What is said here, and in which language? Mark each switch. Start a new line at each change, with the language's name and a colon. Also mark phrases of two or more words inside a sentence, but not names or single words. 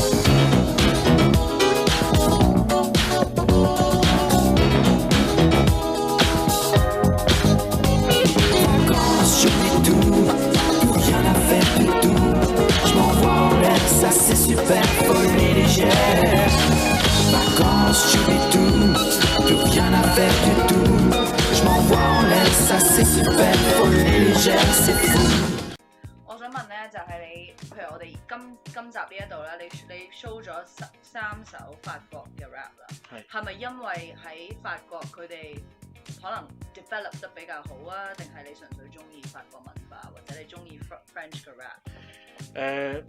French: Ça c'est super folie légère. Vacances, j'oublie tout, plus rien à faire du tout. Je m'envoie en l'air, ça c'est super folie légère, c'est fou.
Cantonese: 我想問咧，就係你，譬如我哋今集呢一度咧，你 show 咗3首法國嘅 rap 啦，係咪因為喺法國佢哋可能 develop 得比較好啊？定係你純粹中意法國文化，或者你中意 French 嘅 rap？